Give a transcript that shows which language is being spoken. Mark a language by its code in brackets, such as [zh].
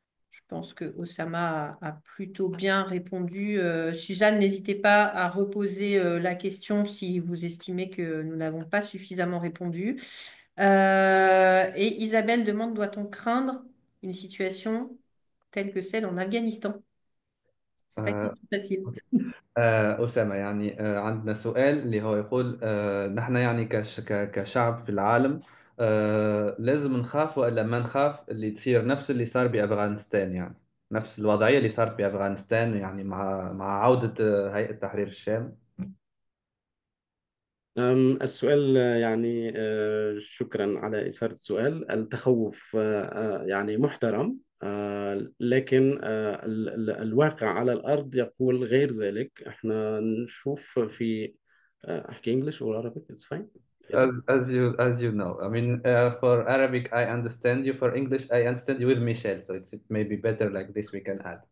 [fr] Je pense que Osama a plutôt bien répondu. Suzanne, n'hésitez pas à reposer la question si vous estimez que nous n'avons pas suffisamment répondu. Et Isabelle demande, doit-on craindre une situation telle que celle en Afghanistan? C'est pas une آه، question facile. [ar] أسامة يعني عندنا سؤال اللي هو يقول نحن يعني كشعب في العالم لازم نخاف ولا ما نخاف اللي تصير نفس اللي صار بأفغانستان يعني نفس الوضعية اللي صارت بأفغانستان يعني مع عودة هيئة تحرير الشام. السؤال يعني شكرا على إثارة السؤال. التخوف يعني محترم، لكن الواقع على الأرض يقول غير ذلك. احنا نشوف في أحكي [en] English or Arabic it's fine. As you know, I mean, for Arabic, I understand you. For English, I understand you with Michelle. So it may be better like this. We can add.